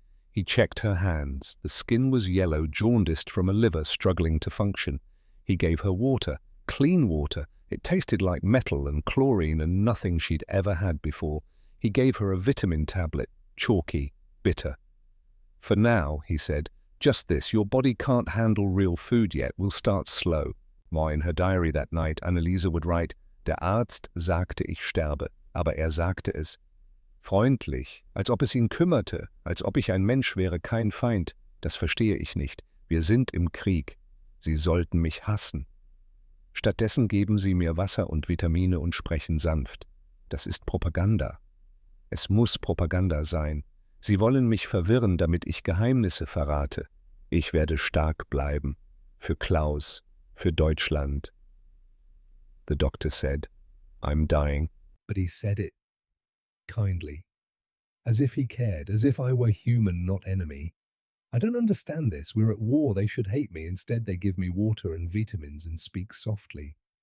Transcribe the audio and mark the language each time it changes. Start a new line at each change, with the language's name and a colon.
English: He checked her hands. The skin was yellow, jaundiced from a liver struggling to function. He gave her water, clean water. It tasted like metal and chlorine and nothing she'd ever had before. He gave her a vitamin tablet, chalky, bitter. "For now," he said, "just this. Your body can't handle real food yet. We'll start slow." While in her diary that night, Anneliese would write,
German: "Der Arzt sagte, ich sterbe, aber sagte es freundlich, als ob es ihn kümmerte, als ob ich ein Mensch wäre, kein Feind. Das verstehe ich nicht. Wir sind im Krieg. Sie sollten mich hassen. Stattdessen geben sie mir Wasser und Vitamine und sprechen sanft. Das ist Propaganda. Es muss Propaganda sein. Sie wollen mich verwirren, damit ich Geheimnisse verrate. Ich werde stark bleiben. Für Klaus. Für Deutschland."
English: The doctor said, "I'm dying." But he said it kindly, as if he cared, as if I were human, not enemy. "I don't understand this. We're at war. They should hate me. Instead, they give me water and vitamins and speak softly.